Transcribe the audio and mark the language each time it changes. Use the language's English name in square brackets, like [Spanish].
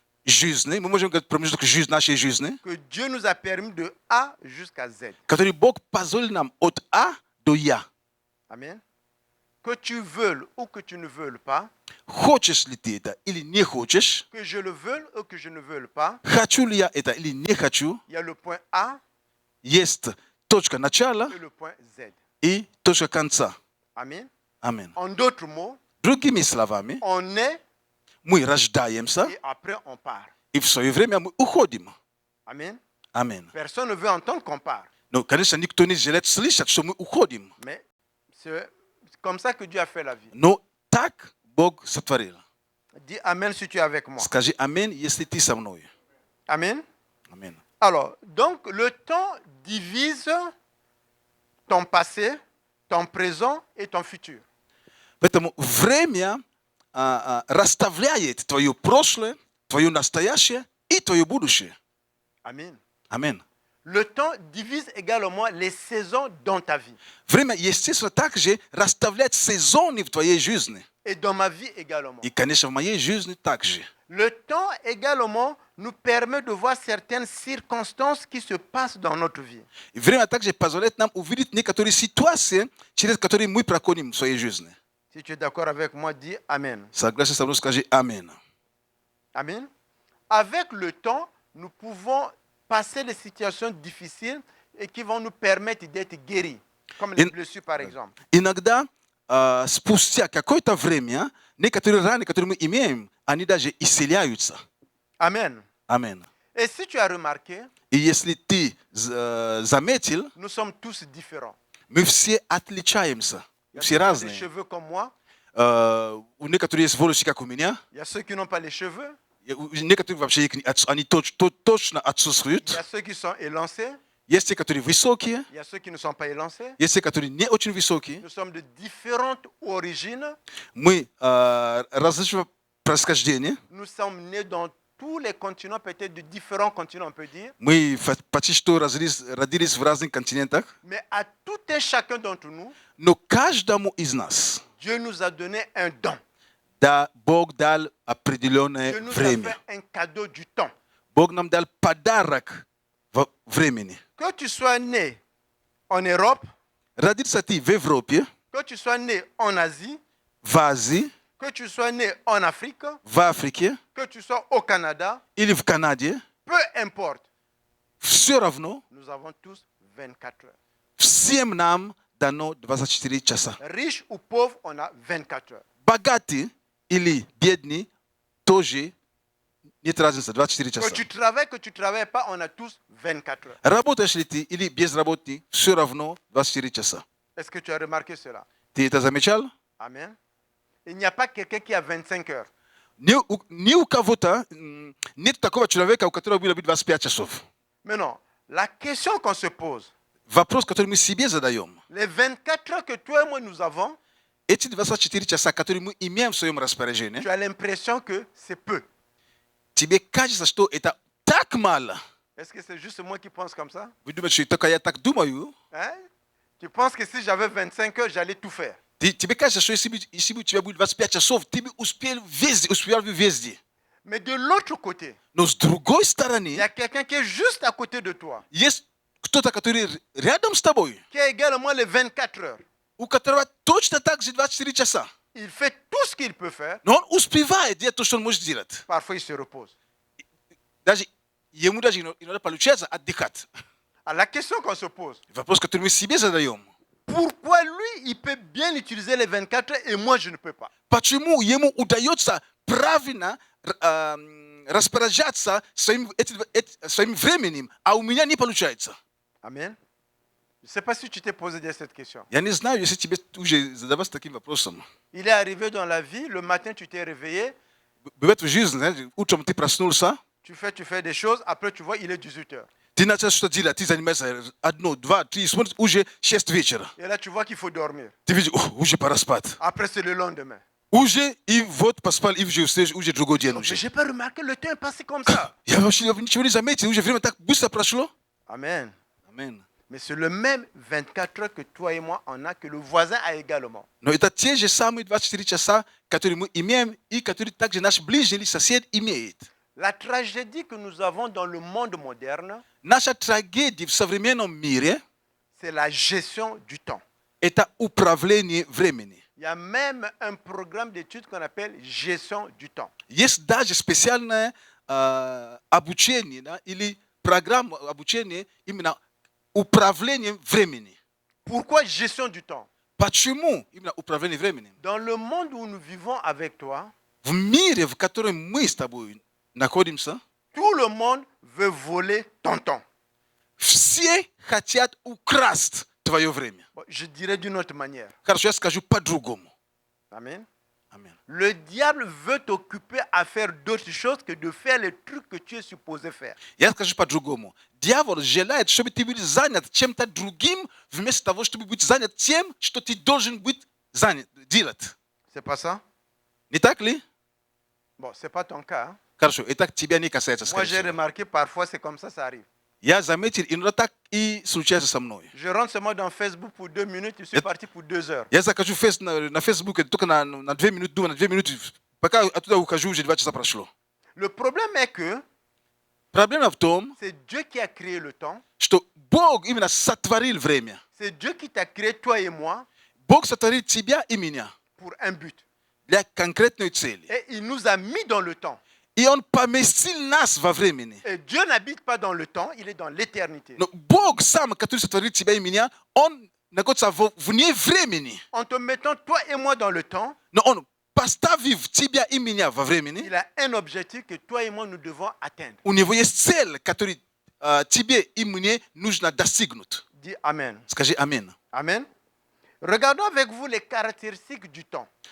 [Russian] жизни, мы можем говорить промежуток нашей жизни, [French] que Dieu nous a permis de A jusqu'à Z. [Russian] который Бог позволил нам от А до Я. [French] Amen. que tu veuilles ou que tu ne veuilles pas, [Russian] хочешь ли ты это или не хочешь, [French] que je le veuille ou que je ne veuille pas, [Russian] хочу ли я это или не хочу, [French] il y a le point A [Russian] есть точка начала [French] et le point Z. [Russian] и точка конца. [French] Amen. [Russian] Аминь. [French] En d'autres mots, [Russian] Другими словами, [French] on est [Russian] мы рождаемся, [French] et après on part. [Russian] и в свое время мы уходим. [French] Amen. [Russian] Аминь. [French] Personne ne veut entendre qu'on part. [Russian] Но, конечно, никто не желает слышать, что мы уходим. [French] Mais c'est comme ça que Dieu a fait la vie. [Russian] Но так Бог сотворил. [French] Dis Amen si tu es avec moi. [Russian] Скажи аминь, если ты со мной. [French] Amen. [Russian] Аминь. [French] Alors, donc le temps divise ton passé, ton présent et ton futur. [Russian] Поэтому время расставляет твое прошлое, твое настоящее и твое будущее. [French] Amen. [Russian] Аминь. [French] Le temps divise également les saisons dans ta vie. [Russian] Время, естественно, также расставляет сезоны в твоей жизни. [French] Et dans ma vie également. [Russian] И, конечно, в моей жизни также. [French] Le temps également nous permet de voir certaines circonstances qui se passent dans notre vie. [Russian] И время также позволяет нам увидеть некоторые ситуации, через которые мы проходим в своей жизни. [French] Si tu es d'accord avec moi, dis Amen. [Russian] Согласен со мной, скажи аминь. [French] Amen. Avec le temps, nous pouvons passer des situations difficiles et qui vont nous permettre d'être guéris, comme les blessures par exemple. [Russian] Иногда, спустя какое-то время, некоторые раны, которые мы имеем, они даже исцеляются. [French] Amen. [Russian] Аминь. [French] Et si tu as remarqué, [Russian] И если ты заметил, [French] nous sommes tous différents. [Russian] мы все отличаемся, [French] Il y a [Russian] все [French] ceux qui ont des [Russian] разные. [French] cheveux comme moi, [Russian] У некоторых есть волосы, как у меня, [French] il y a ceux qui n'ont pas les cheveux, [Russian] у некоторых вообще они точно [French] il y [Russian] отсутствуют. [French] a ceux qui sont élancés, [Russian] Есть те, которые высокие, [French] il y a ceux qui ne sont pas élancés. [Russian] есть те, которые не очень высокие. [French] Nous sommes de différentes origines. [Russian] Мы различного происхождения. [French] Nous sommes nés dans tous les continents, peut-être de différents continents, on peut dire. [Russian] Мы почти что родились в разных континентах. [French] Mais à tout un chacun d'entre nous, [Russian] Но каждому из нас [French] Dieu nous a donné un don. [Russian] да, Бог дал определенное [French] Dieu nous a [Russian] время. [French] fait un cadeau du temps. [Russian] Бог нам дал подарок времени. [French] Que tu sois né en Europe, [Russian] Родился ты в Европе, [French] que tu sois né en Asie, [Russian] в Азии, [French] que tu sois né en Afrique, [Russian] в Африке [French] que tu sois au Canada, [Russian] или в Канаде, [French] peu importe, [Russian] все равно [French] nous avons tous 24 heures. [Russian] всем нам дано 24 часа. [French] Riche ou pauvre, on a 24 heures. [Russian] Богатый или бедный тоже нет разницы, 24 [French] Que [Russian] часа. [French] tu travailles pas, on a tous 24 heures. [Russian] Работаешь ли ты или безработный, все равно 24 часа. [French] Est-ce que tu as remarqué cela? [Russian] Ты это замечал? [French] Amen. Il n'y a pas quelqu'un qui a 25 heures. [Russian] Ни у кого-то нет такого человека, у которого было бы 25 часов. [French] Mais non, la question qu'on se pose, [Russian] Вопрос, который мы себе задаем. [French] les 24 heures que toi et moi nous avons, [Russian] Эти 24 часа, которые мы имеем в своем распоряжении, [French] tu as l'impression que c'est peu. [Russian] тебе кажется, что это так мало. [French] Est-ce que c'est juste moi qui pense comme ça? [Russian] Вы думаете, что только я так думаю? [French] Hein? Tu penses que si j'avais 25 heures, j'allais tout faire. [Russian] Тебе кажется, что если бы у тебя будет 25 часов, ты бы успел везде. [French] Mais de l'autre côté, [Russian] Но с другой [French] il [Russian] стороны, [French] y a quelqu'un qui est juste à côté de toi, [Russian] есть кто-то, который рядом с тобой, [French] qui a également les 24 heures. [Russian] у которого точно так же 24 часа. [French] Il fait tout ce qu'il peut faire. [Russian] Но он успевает делать то, что он может делать. [French] Parfois, il se repose. [Russian] Даже ему даже иногда получается отдыхать. [French] Alors, la question qu'on se pose, [Russian] Вопрос, который мы себе задаем. [French] pourquoi lui, il peut bien utiliser les 24 heures et moi, je ne peux pas? [Russian] Почему ему удается правильно распоряжаться своим временем, а у меня не получается? [French] Amen. Je ne sais pas si tu t'es posé cette question. [Russian] Я не знаю, если тебе уже задаваться таким вопросом. [French] Il est arrivé dans la vie, le matin, tu t'es réveillé, [Russian] Бывает в жизни, утром ты проснулся, [French] tu fais des choses, après, tu vois, il est 18 heures. [Russian] ты начал что-то делать, ты занимаешься 1, 2, 3, смотришь, уже 6 вечера. [French] Et là, tu vois qu'il faut dormir. [Russian] Ты видишь, уже пора спать. [French] Après, c'est le lendemain. [Russian] Уже и вот поспал, и уже другой день [French] Mais [Russian] уже. [French] je n'ai pas remarqué, le temps est passé comme ça. [Russian] Я вообще ничего не заметил, уже время так быстро прошло. [French] Amen. [Russian] Аминь. [French] Mais c'est le même 24 heures que toi et moi en a, que le voisin a également. [Russian] Но это те же самые 24 часа, которые мы имеем, и которые также наш ближний или сосед имеет. [French] La tragédie que nous avons dans le monde moderne, [Russian] Наша трагедия в современном мире [French] c'est la gestion du temps. [Russian] – это управление времени. [French] Il y a même un programme d'études qu'on appelle gestion du temps. [Russian] Jest даже специальное обучение, да, или программа обучения именно управлением времени. [French] Pourquoi gestion du temps? [Russian] Почему именно управление временем? [French] Dans le monde où nous vivons avec toi, [Russian] В мире, в котором мы с тобой находимся, [French] tout le monde veut voler ton temps. [Russian] все хотят украсть твое время. [French] Bon, je dirais d'une autre manière. [Russian] Хорошо, я скажу по-другому. [French] Amen. [Russian] Аминь. [French] Le diable veut t'occuper à faire d'autres choses que de faire les trucs que tu es supposé faire. [Russian] Я скажу по-другому. Дьявол желает, чтобы ты был занят чем-то другим, вместо того, чтобы быть занят тем, что ты должен быть занят, делать. [French] C'est pas ça? [Russian] Не так ли? [French] Bon, c'est pas ton cas. Hein? [Russian] Хорошо, это тебя не касается, [French] Moi, [Russian] скорее [French] j'ai [Russian] всего. [French] remarqué parfois c'est comme ça arrive. [Russian] Я заметил, иногда так и случается со мной. [French] Je rentre seulement dans Facebook pour 2 minutes, je suis parti pour 2 heures. [Russian] Я захожу на Facebook только на 2 минуты, думаю, на 2 минуты. Пока оттуда ухожу, уже 2 часа прошло. [French] Le problème est que [Russian] Проблема в том, [French] c'est Dieu qui a créé le temps. [Russian] что Бог именно сотворил время. [French] C'est Dieu qui t'a créé, toi et moi, [Russian] Бог сотворил тебя и меня [French] pour un but. [Russian] для конкретной цели. [French] Et il nous a mis dans le temps. [Russian] И Он поместил нас во времени. [French] Et Dieu n'habite pas dans le temps, il est dans l'éternité. [Russian] Но Бог сам, который сотворил тебя и меня, Он находится вне времени. [French] En te mettant toi et moi dans le temps, [Russian] Но Он, поставив тебя и меня во времени, [French] il a un objectif que toi et moi nous devons atteindre. [Russian] у Него есть цель, которую тебе и мне нужно достигнуть. [French] Dis Amen. [Russian] Скажи аминь. [French] Amen. Regardons avec vous les caractéristiques du temps.